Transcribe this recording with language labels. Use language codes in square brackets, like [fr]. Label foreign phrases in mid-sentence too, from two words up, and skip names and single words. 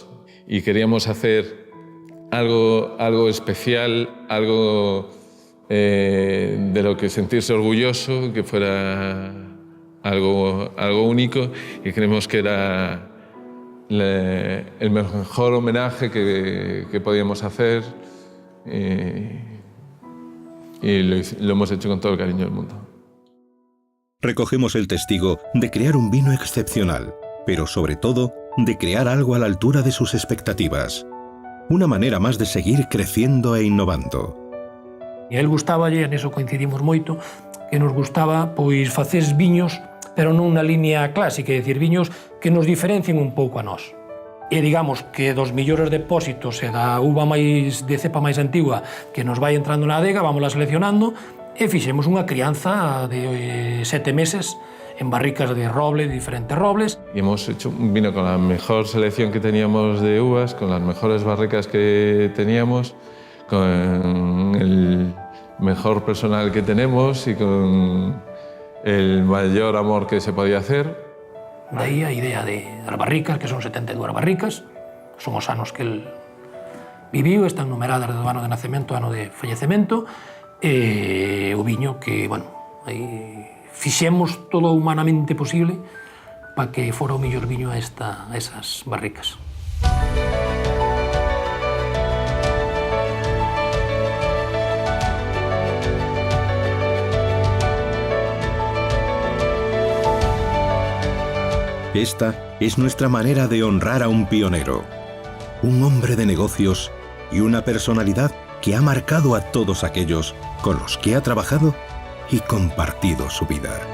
[es] Y queríamos hacer algo especial, algo de lo que sentirse orgulloso, que fuera algo único, y creemos que era el mejor homenaje que podíamos hacer, y lo hemos hecho con todo el cariño del mundo. Recogemos el testigo de crear un vino excepcional, pero sobre todo de crear algo a la altura de sus expectativas. Una manera más de seguir creciendo e innovando. [gl] E a él gustaba, e niso coincidimos moito, que nos gustaba pois facer viños, pero non na línea clásica, é dicir, viños que nos diferencien un pouco a nós. E digamos que dos millores depósitos e da uva de cepa máis antigua que nos vai entrando na adega, vámola seleccionando e fixemos unha crianza de 7 meses en barricas de roble, de diferentes robles. [es] Y hemos hecho un vino con la mejor selección que teníamos de uvas, con las mejores barricas que teníamos, con el mejor personal que tenemos y con el mayor amor que se podía hacer. [gl] De aí a idea das barricas, que son 72 barricas, son os anos que el viviu, están numeradas do ano de nacemento ao ano de fallecemento, e o viño que, bueno, aí fixemos todo o humanamente posible para que fora o mellor viño a esas barricas. [es] Esta es nuestra manera de honrar a un pionero, un hombre de negocios y una personalidad que ha marcado a todos aquellos con los que ha trabajado y compartido su vida.